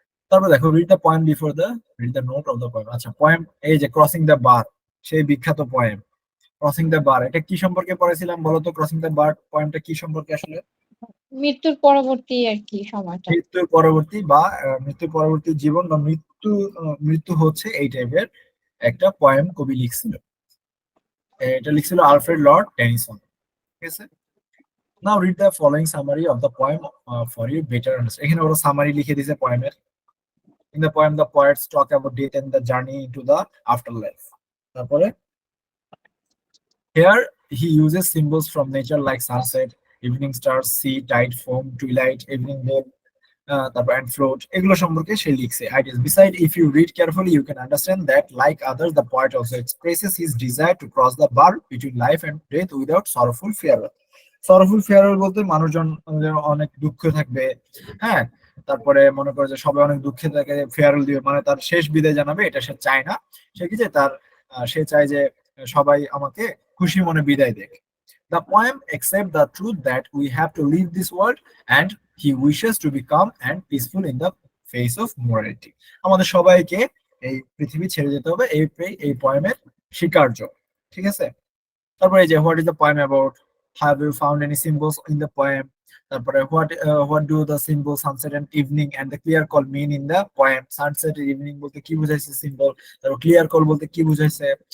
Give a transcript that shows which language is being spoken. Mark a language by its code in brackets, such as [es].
[bn] তারপর দেখো, [en] Read the poem before the, read the note of the poem. [bn] আচ্ছা, poem, এই যে ক্রসিং দ্য বার, সেই বিখ্যাত পয়েম ক্রসিং দ্য বার, এটা কি সম্পর্কে পড়েছিলাম বলো তো। ক্রসিং দ্য বার পয়েমটা কি সম্পর্কে আসলে, মৃত্যুর পরবর্তী আর কি সময়টা। মৃত্যুর পরবর্তী বা মৃত্যুর পরবর্তী জীবন বা মৃত্যু হচ্ছে এই টাইপের একটা পয়েম কবি লিখছিল। এটা লিখছিল আলফ্রেড লর্ড টেনিসন। ঠিক আছে। [en] Now read the following summary of the poem for you better understand. [bn] এখানে ওরা সামারি লিখে দিয়েছে পয়েমের। [en] In the poem, the poets talk about death and the journey into the afterlife. তারপরে, here he uses symbols from nature like sunset, evening stars, sea, tide, foam, twilight, evening bell, তারপর and float, [bn] এগুলো সম্পর্কে সে লিখছে [en] ideas. Beside, if you read carefully, you can understand that like others, the poet also expresses his desire to cross the bar between life and death without sorrowful farewell. [bn] Sorrowful farewell বলতে মানুষজন অনেক দুঃখ থাকবে। হ্যাঁ, তারপরে মনে করে যে সবাই অনেক দুঃখে থাকে, ফেয়ারওয়েল দিবে মানে তার শেষ বিদায় জানাবে, এটা সে চায় না। সে কি চায়, সে চায় যে সবাই আমাকে খুশি মনে বিদায় দেখ। [en] The poem accepts the truth that we have to leave this world and he wishes to be calm and peaceful in the face of morality. [bn] আমাদের সবাইকে এই পৃথিবী ছেড়ে যেতে হবে, এই পয়েমের স্বীকার্য। ঠিক আছে। [en] তারপরে যে what is the poem about, have you found any symbols in the poem. তারপরে what do the symbol sunset and evening and the clear call mean in the poem. [bn] Sunset evening বলতে কি বুঝাইছে সিম্বল, তারপর clear call বলতে কি বুঝাইছে।